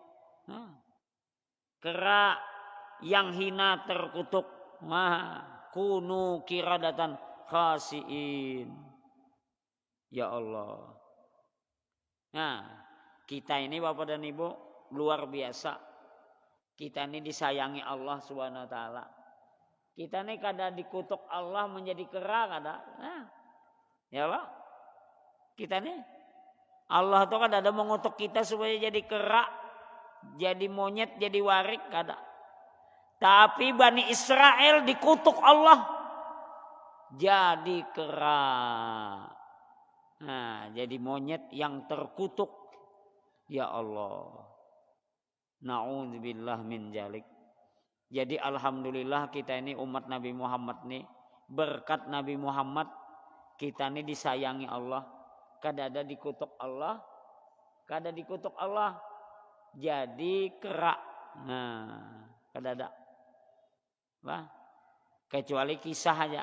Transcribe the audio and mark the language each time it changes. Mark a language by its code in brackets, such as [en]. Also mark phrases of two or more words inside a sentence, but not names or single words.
[bjn] Kera yang hina terkutuk. [ar] كونوا قردة خاسئين. يا الله. [bjn] Nah, kita ini Bapak dan Ibu luar biasa. Kita ini disayangi Allah [ar] سبحانه وتعالى. [bjn] Kita ini kada dikutuk Allah menjadi kera kada. [ar] Nah, يا الله. [bjn] Kita ini Allah tuh kada ada mengutuk kita supaya jadi kera, jadi monyet, jadi warik kada. Tapi Bani Israel dikutuk Allah jadi kera. Nah, jadi monyet yang terkutuk. [ar] يا الله. نعوذ بالله من ذلك. [bjn] Jadi alhamdulillah kita ini umat Nabi Muhammad nih, berkat Nabi Muhammad kita ini disayangi Allah. Kada ada dikutuk Allah, kada dikutuk Allah jadi kera. Nah, kada ada. Lah, kecuali kisah aja.